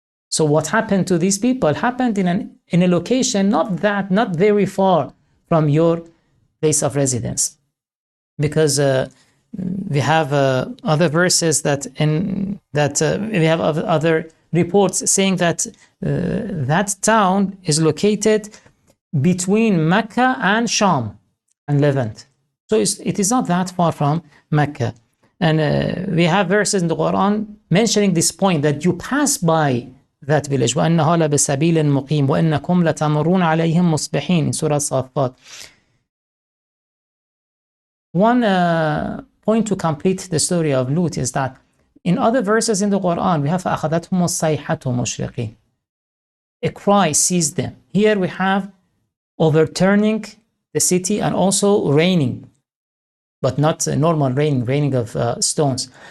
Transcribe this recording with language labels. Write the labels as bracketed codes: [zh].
[en] So what happened to these people happened in a location not very far from your place of residence, because we have other verses we have other reports saying that that town is located between Mecca and Sham and Levant. So it is not that far from Mecca. And we have verses in the Quran mentioning this point, that you pass by that village. [ar] وَأَنَّهَا لَبِسَبِيلٍ مُقِيمٍ وَإِنَّكُمْ لَتَمُرُّونَ عَلَيْهِمْ مُصْبِحِينَ in Surah Safat. [en] One point to complete the story of Lut is that in other verses in the Quran, we have [ar] فَأَخَذَتْهُمُ الصَّيْحَةُ مُشْرِقِينَ. [en] A cry seized them. Here we have overturning the city and also raining, but not normal raining of stones.